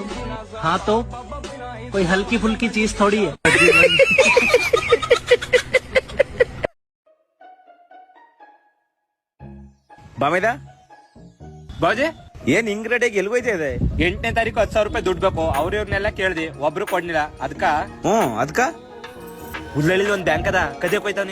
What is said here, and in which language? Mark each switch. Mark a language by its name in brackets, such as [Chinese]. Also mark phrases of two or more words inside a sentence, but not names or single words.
[Hindi] हाँ तो कोई हल्की फुल्की चीज थोड़ी है. ಬಾಮೇದ ಬಾಜೆ [Kannada] ಏನ್ ಹಿಂಗ್ ರೆಡಿಯಾಗಿ ಎಲ್ಗೋಯ್ತಾ ಇದೆ? 8ನೇ ತಾರೀಕು 10,000 ರೂಪಾಯಿ ದುಡ್ಡು ಬೇಕು. ಅವ್ರವ್ರನ್ನೆಲ್ಲ ಕೇಳ್ದಿ, ಒಬ್ರು ಕೊಡ್ಲಿಲ್ಲ. ಅದಕ್ಕ ಅದ್ಕ ಉದ್ಲಳ್ಳಿ ಒಂದ್ ಬ್ಯಾಂಕ್ ಅದ, ಕದಿಯಕ್ ಹೋಯ್ತಾನೆ.